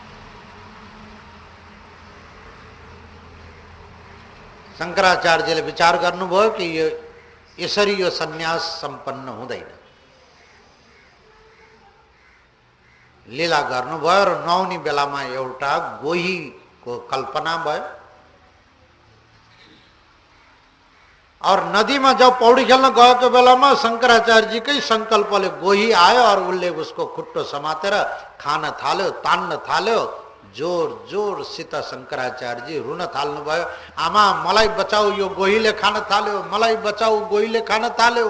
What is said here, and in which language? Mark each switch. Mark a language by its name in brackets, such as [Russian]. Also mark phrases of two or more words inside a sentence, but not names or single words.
[Nepali] शंकराचार्यले विचार गर्नुभयो कि यसरी यो सन्यास सम्पन्न हुँदैन। लीला गर्नुभयो र नुहाउने बेलामा एउटा गोहीको कल्पना भयो [Hindi] और नदी में जब [Nepali] पौड़ी खेल्न गएको बेलामा शंकराचार्य जी कै संकल्पले गोही आयो और उसले उसको खुट्टो समातेर खान थाल्यो, तान्न थाल्यो। जोर जोरसित शंकराचार्य जी रुन थाल्नुभयो, आमा मलाई बचाऊ, यो गोहीले खान थाल्यो, मलाई बचाऊ, गोहीले खान थाल्यो।